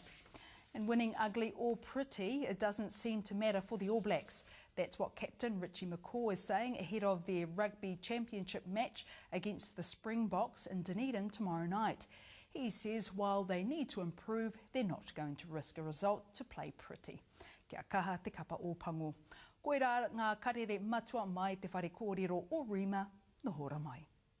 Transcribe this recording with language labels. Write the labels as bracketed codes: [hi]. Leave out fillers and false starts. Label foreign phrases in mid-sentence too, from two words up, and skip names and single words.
[en] And winning ugly or pretty, it doesn't seem to matter for the All Blacks. That's what Captain Richie McCaw is saying ahead of their Rugby Championship match against the Springboks in Dunedin tomorrow night. He says while they need to improve, they're not going to risk a result to play pretty. [mi] Kia kaha te kapa o pango. Koe rā ngā karere matua mai te whare kōrero o Rima, nohora mai.